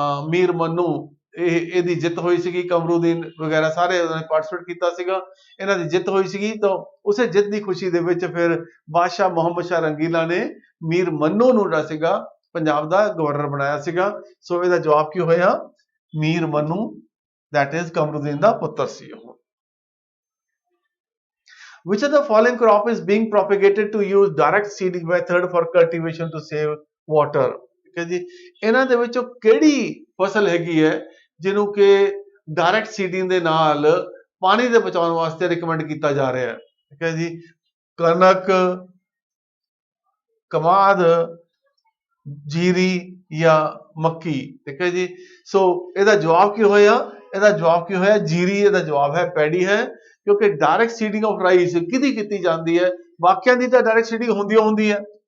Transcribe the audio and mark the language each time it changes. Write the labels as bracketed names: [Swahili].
[Punjabi] ਮੀਰ ਮੰਨੂ ਇਹਦੀ ਜਿੱਤ ਹੋਈ ਸੀਗੀ ਕਮਰੁਦੀਨ ਵਗੈਰਾ ਸਾਰੇ ਉਹਨਾਂ ਨੇ ਪਾਰਟਿਸਿਪੇਟ ਕੀਤਾ ਸੀਗਾ ਇਹਨਾਂ ਦੀ ਜਿੱਤ ਹੋਈ ਸੀਗੀ ਤਾਂ ਉਸੇ ਜਿੱਤ ਦੀ ਖੁਸ਼ੀ ਦੇ ਵਿੱਚ ਫਿਰ ਬਾਦਸ਼ਾਹ ਮੁਹੰਮਦ ਸ਼ਾਹ ਰੰਗੀਲਾ ਨੇ ਮੀਰ ਮੰਨੂ ਨੂੰ ਜਿਹੜਾ ਸੀਗਾ ਪੰਜਾਬ ਦਾ ਗਵਰਨਰ ਬਣਾਇਆ ਸੀਗਾ ਸੋ ਇਹਦਾ ਜਵਾਬ ਕੀ ਹੋਇਆ ਮੀਰ ਮੰਨੂ [English] that is [Punjabi] ਕਮਰੁਦੀਨ ਦਾ ਪੁੱਤਰ ਸੀ ਉਹ। [English] Which of the following crop is being propagated to use direct seeding method for cultivation to save water? [Punjabi] ਠੀਕ ਹੈ ਜੀ ਇਹਨਾਂ ਦੇ ਵਿੱਚੋਂ ਕਿਹੜੀ ਫਸਲ ਹੈਗੀ ਹੈ ਜਿਹਨੂੰ ਕਿ ਡਾਇਰੈਕਟ ਸੀਡਿੰਗ ਦੇ ਨਾਲ ਪਾਣੀ ਦੇ ਬਚਾਉਣ ਵਾਸਤੇ ਰਿਕਮੈਂਡ ਕੀਤਾ ਜਾ ਰਿਹਾ ਹੈ ਠੀਕ ਹੈ ਜੀ ਕਣਕ ਕਮਾਦ ਜੀਰੀ ਜਾਂ ਮੱਕੀ ਠੀਕ ਹੈ ਜੀ ਸੋ ਇਹਦਾ ਜਵਾਬ ਕੀ ਹੋਇਆ ਜੀਰੀ ਇਹਦਾ ਜਵਾਬ ਹੈ ਪੈਡੀ ਹੈ ਕਿਉਂਕਿ ਡਾਇਰੈਕਟ ਸੀਡਿੰਗ ਆਫ ਰਾਈਸ ਕਿਹਦੀ ਕੀਤੀ ਜਾਂਦੀ ਹੈ ਬਾਕੀਆਂ ਦੀ ਤਾਂ ਡਾਇਰੈਕਟ ਸੀਡਿੰਗ ਹੁੰਦੀ ਹੈ